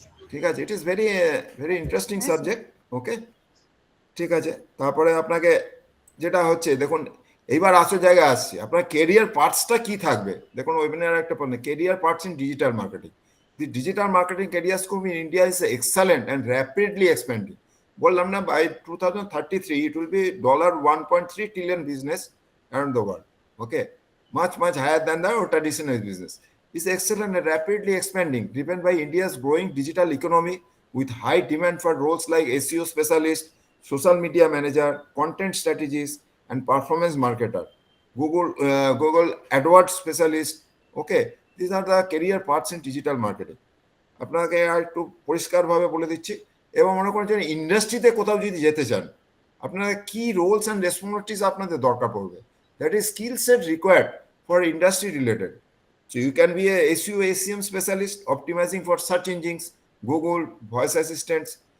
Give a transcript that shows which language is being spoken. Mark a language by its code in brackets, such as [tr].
[bn] ঠিক আছে, [en] It is very interesting subject. [bn] ওকে, ঠিক আছে, তারপরে আপনাকে যেটা হচ্ছে দেখুন, এইবার আসল জায়গায় আসছি, আপনার কেরিয়ার পার্টসটা কি থাকবে। দেখুন ওয়েবিনার একটা পড়লেন, [en] Career paths in digital marketing. The digital marketing career scope in India is excellent and rapidly expanding. [bn] বললাম না, [en] By 2033 it will be $1.3 trillion business around the world. Okay, much higher than the traditional business. It's excellent and rapidly expanding, driven by India's growing digital economy with high demand for roles like SEO specialist, social media manager, content strategist, and performance marketer, Google AdWords specialist. Okay, these are the career paths in digital marketing. [bn] আপনাকে একটু পরিষ্কারভাবে বলে দিচ্ছি। এবং মনে করেন যে ইন্ডাস্ট্রিতে কোথাও যদি যেতে চান, আপনাদের কি রোলস অ্যান্ড রেসপন্সিবিলিটিস আপনাদের দরকার পড়বে, [en] That is skill set required for industry related. So you can be a SEO SEM specialist, optimizing for search engines, Google, voice assistants.